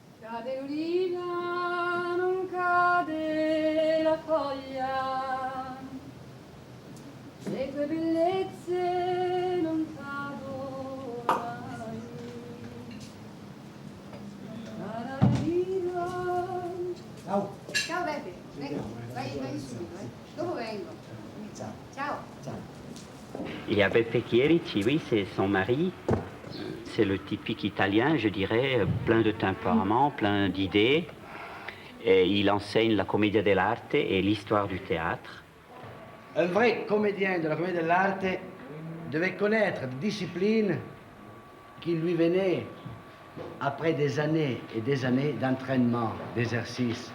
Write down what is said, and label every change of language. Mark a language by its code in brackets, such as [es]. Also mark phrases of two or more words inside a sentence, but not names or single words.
[it] Cade l'oliva, non cade la foglia, le tue bellezze non cadono mai. Ciao. Ciao Beppe, vai subito, dopo vengo. Ciao. [fr] Il y a Beppe Chierici, oui, c'est son mari. C'est le typique italien, je dirais, plein de tempérament, plein d'idées. Et il enseigne la [it] commedia dell'arte [fr] et l'histoire du théâtre. Un vrai comédien de la comédie de l'arte devait connaître des disciplines qui lui venaient après des années et des années d'entraînement, d'exercice.